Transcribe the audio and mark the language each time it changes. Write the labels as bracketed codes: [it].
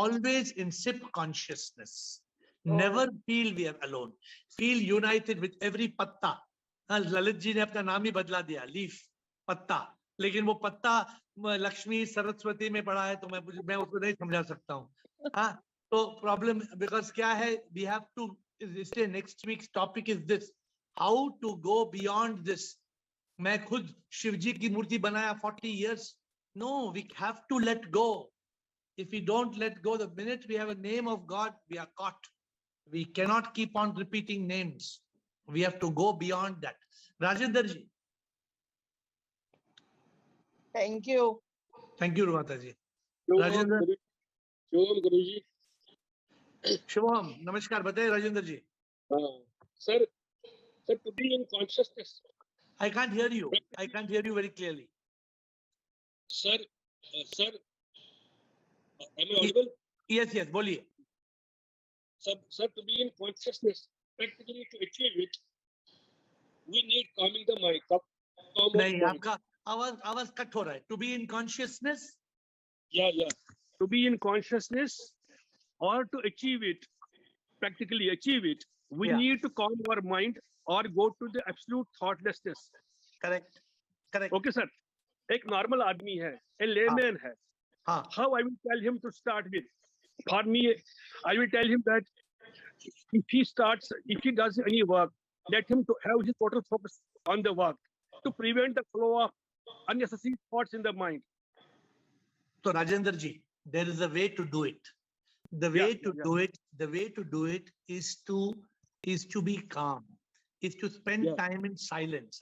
[en] always in SIP consciousness. Oh. Never feel we are alone. Feel united with every patta. [hi] Lalit ji ने अपना नाम ही बदला दिया, लीफ, पत्ता. लेकिन वो पत्ता लक्ष्मी सरस्वती में पड़ा है, तो मैं उसको नहीं समझा सकता हूँ. हाँ, तो [en] problem, because [hi] क्या है, [en] we have to, [hi] इसलिए [en] Next week's topic is this, how to go beyond this. [hi] मैं खुद शिव जी की मूर्ति बनाया 40 years. [en] No, we have to let go. If we don't let go, the minute we have a name of God, we are caught. We cannot keep on repeating names. We have to go beyond that. Rajendra ji. Thank you. Thank you, Rumata ji. Shivam Rajendra. Guruji. [hi] Shivam, namaskar. Bataye Rajendra ji. [en] Sir, to be in consciousness. I can't hear you. I can't hear you very clearly. Sir, am I audible? Yes, [hi] boliye. [en] Sir, to be in consciousness, practically to achieve it, we need calming the mind. [hi] नहीं, आपका आवाज cut हो रहा है. [en] To be in consciousness. Yeah. To be in consciousness, or to achieve it, practically achieve it, we need to calm our mind or go to the absolute thoughtlessness. Correct. Okay, sir. [hi] एक normal आदमी है, [en] a layman [hi] है. [en] How I will tell him to start with? For me, I will tell him that if he does any work, let him to have his total focus on the work to prevent the flow of unnecessary thoughts in the mind. So Rajendra ji, there is a way to do it. The way to do it is to be calm, is to spend time in silence.